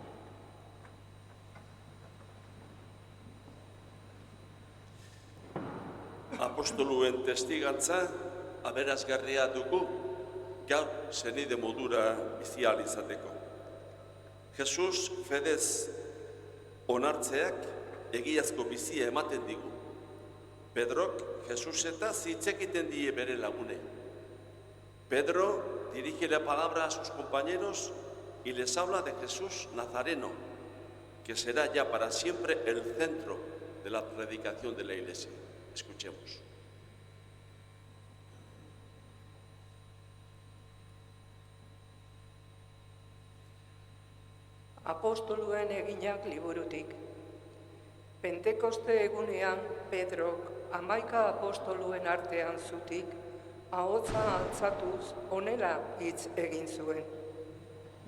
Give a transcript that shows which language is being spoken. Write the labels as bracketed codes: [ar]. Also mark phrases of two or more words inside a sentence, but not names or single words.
[eu] Apostoluen testigantza aberasgarria dugu gaur senide modura bizi ahal izateko. Jesus fedez onartzeak egiazko bizia ematen digu. Pedrok Jesus eta hitz egiten die bere lagune. [es] Pedro dirige la palabra a sus compañeros y les habla de Jesús Nazareno, que será ya para siempre el centro de la predicación de la Iglesia. Escuchemos. [eu] Apostoluen eginak liburutik. Pentekoste egunean Pedrok 11 apostoluen artean zutik, ahotsa altzatuz honela hitz egin zuen.